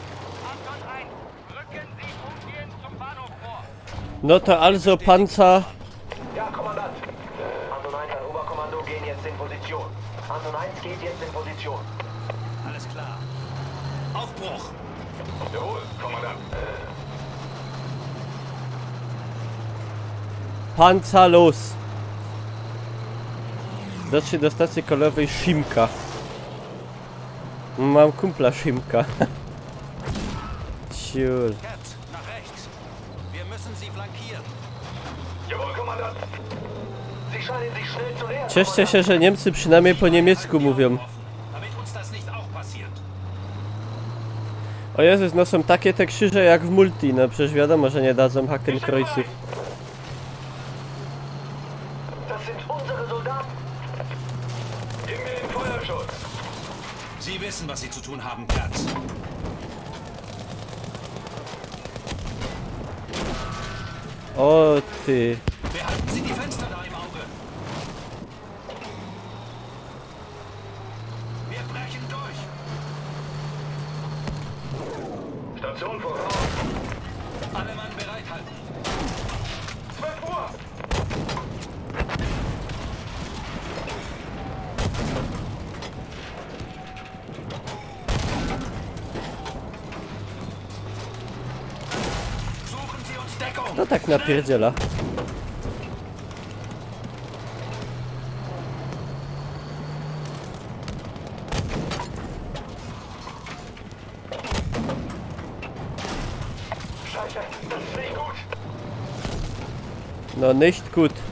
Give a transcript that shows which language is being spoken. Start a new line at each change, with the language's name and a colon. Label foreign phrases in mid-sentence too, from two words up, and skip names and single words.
German: Anton 1, rücken Sie umgehend zum Bahnhof vor.
Polish: No to
German: also Panzer. Ja, Kommandant. Anton 1 an Oberkommando gehen jetzt in Position. Anton 1 geht jetzt in Position. Alles klar. Aufbruch! Jawohl, Kommandant. Panzer los.
Polish: Dotrzcie do stacji kolejowej Szymka. Mam kumpla Szymka. Ciul.
German: Herz, nach rechts. Wir müssen sie flankieren. Jawohl, Kommandant. Sie scheinen sich schnell zu nähern.
Polish: Cieszcie się, że Niemcy przynajmniej po niemiecku mówią.
German: Damit uns das nicht auch passiert.
Polish: O Jezus, no są takie te krzyże jak w multi, no przecież wiadomo, że nie dadzą Hakenkreuzów.
German: Das sind unsere Soldaten. Gib mir den Feuerschutz. Sie wissen, was Sie zu tun haben, Platz. O ty. Behalten Sie die Fenster da im Auge. Wir brechen durch. Station voraus. Alle Mann bereithalten. 12 Uhr. Suchen Sie uns Deckung.
Polish: To tak napierdziela.
German: Scheiße, das ist nicht gut. No nicht gut.